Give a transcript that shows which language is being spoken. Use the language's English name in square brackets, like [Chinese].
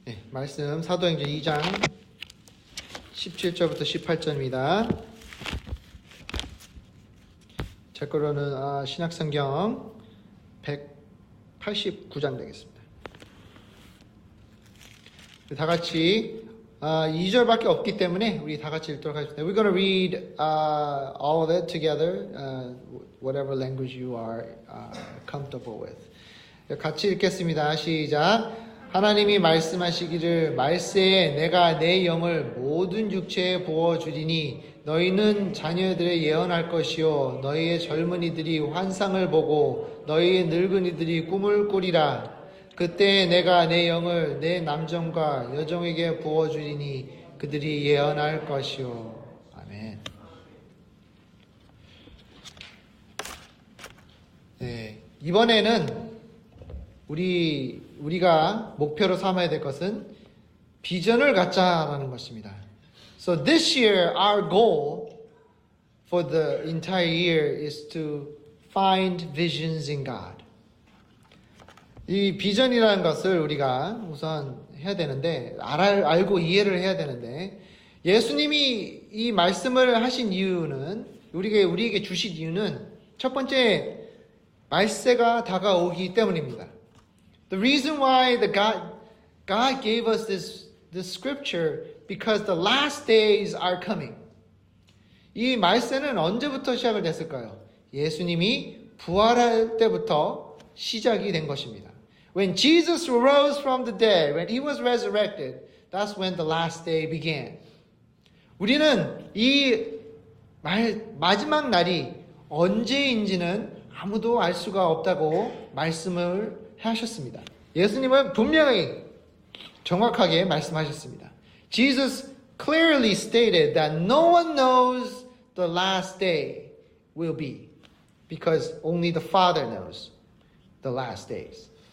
[Korean] 말씀 사도행전 2장 17절부터 18절입니다. 제 거로는 신약성경 189장 되겠습니다. 다 같이 2절밖에 없기 때문에 우리 다 같이 읽도록 하겠습니다. [English] We're going to read all of it together, whatever language you are comfortable with. [Korean] 같이 읽겠습니다. 시작. 하나님이 말씀하시기를 말세에 내가 내 영을 모든 육체에 부어주리니 너희는 자녀들의 예언할 것이요 너희의 젊은이들이 환상을 보고 너희의 늙은이들이 꿈을 꾸리라. 그때 내가 내 영을 내 남종과 여종에게 부어주리니 그들이 예언할 것이요. 아멘. 네, 이번에는 우리가 목표로 삼아야 될 것은 비전을 갖자라는 것입니다. [English] So this year our goal for the entire year is to find visions in God. [Korean] 이 비전이라는 것을 우리가 우선 해야 되는데 알고 이해를 해야 되는데 예수님이 이 말씀을 하신 이유는 우리에게 주신 이유는 첫 번째 말세가 다가오기 때문입니다. [English] The reason why God gave us this scripture because the last days are coming. [Korean] 이 말세는 언제부터 시작을 됐을까요? 예수님이 부활할 때부터 시작이 된 것입니다. [English] When Jesus rose from the dead, when he was resurrected, that's when the last day began. [Korean] 우리는 이 마지막 날이 언제인지는 아무도 알 수가 없다고 말씀을 하셨습니다. 예수님은 분명히 정확하게 말씀하셨습니다. [English] Jesus clearly stated that no one knows the last day will be because only the Father knows the last days.